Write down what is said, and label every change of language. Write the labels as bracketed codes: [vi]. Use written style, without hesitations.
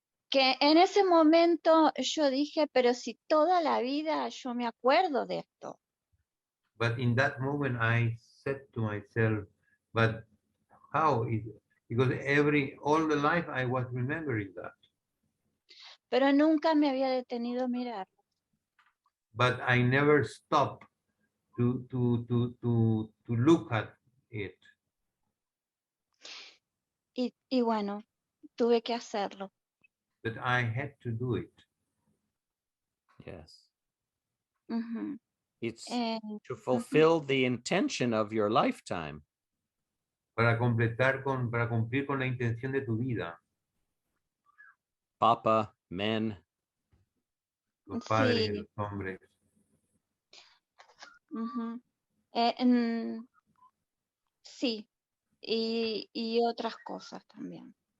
[es] Que en ese momento yo dije, pero si toda la vida yo me acuerdo de esto. [en] But in that moment, I said to myself, "But how is it?" Because all the life I was remembering that, [es] Pero nunca me había detenido a mirar. [en] but I never stopped to look at it. [es] Y bueno, tuve que hacerlo. [en] But I had to do it. Yes. Ujú. It's Eh, to fulfill the intention of your lifetime. [es] Para cumplir con la intención de tu vida, [en] Papa, men. [es] los padres, Sí. los hombres, Ujú. Sí, y otras cosas también.